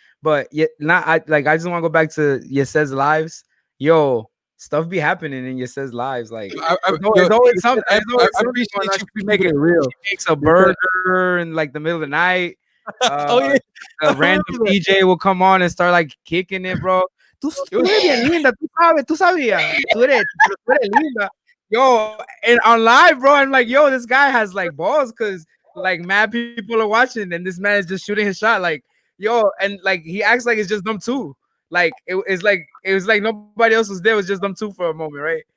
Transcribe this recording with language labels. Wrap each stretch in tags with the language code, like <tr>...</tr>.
<en>But yet not I just want to go back to Yised's lives. Yo, stuff be happening in Yised's lives. Like it's always something. I appreciate you making it real. She makes a burger in like the middle of the night. Oh yeah. A random DJ will come on and start like kicking it, bro.</en> <es>Tú eres bien linda, tú sabías. Tú eres linda.</es> <en>Yo, and on live, bro, I'm like, yo, this guy has like balls because like mad people are watching and this man is just shooting his shot. Like, yo, and like he acts like it's just them two. Like it was like nobody else was there, it was just them two for a moment, right?</en>